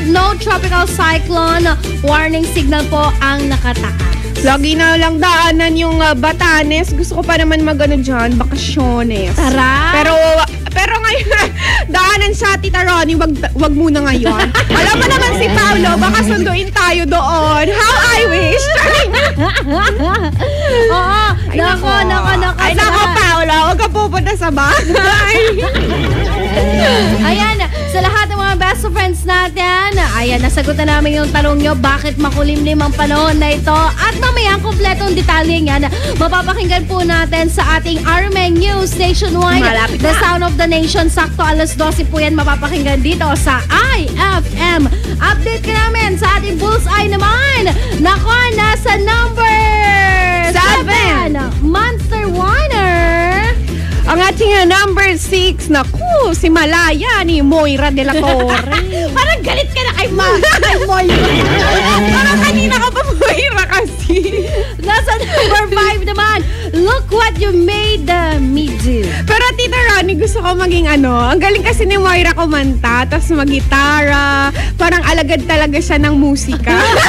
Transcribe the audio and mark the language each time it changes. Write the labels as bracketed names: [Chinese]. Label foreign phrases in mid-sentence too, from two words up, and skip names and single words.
[Filipino] No [English] tropical cyclone warning signal [Filipino] po ang nakataas. Lagi na lang daanan yung Batanes. Gusto ko pa naman mag-ano dyan, bakasyones. Tara! Pero ngayon, daanan sa Tita Ronnie, wag muna ngayon. Alam mo naman si Paolo, baka sunduin tayo doon. [English] How I wish! [Filipino] Oo, nako. Ay, nako, Paolo, wag ka pupunta sa bahay. Ayan, sa lahat ng mga [English] best friends [Filipino] natin, ayan, nasagot na namin yung tanong nyo, bakit makulimlim ang panahon na ito? At mamaya ang kompletong detalye yan, mapapakinggan po natin sa ating RMN News Nationwide. Malapit The na. Sound of the Nation. Sakto alas 12 po yan mapapakinggan dito sa IFM. Update ka namin sa ating bullseye naman. Nako, nasa number 7, Monster Warner. Ang ating number 6, naku, si Malaya ni Moira de la Torre. Parang galit ka na kay Moira. Parang kanina ka pa Moira kasi. Nasa number 5 naman, Look What You Made Me Do. Pero Tita Ronnie, gusto ko maging ang galing kasi ni Moira kumanta, tapos mag-gitara, parang alagad talaga siya ng musika.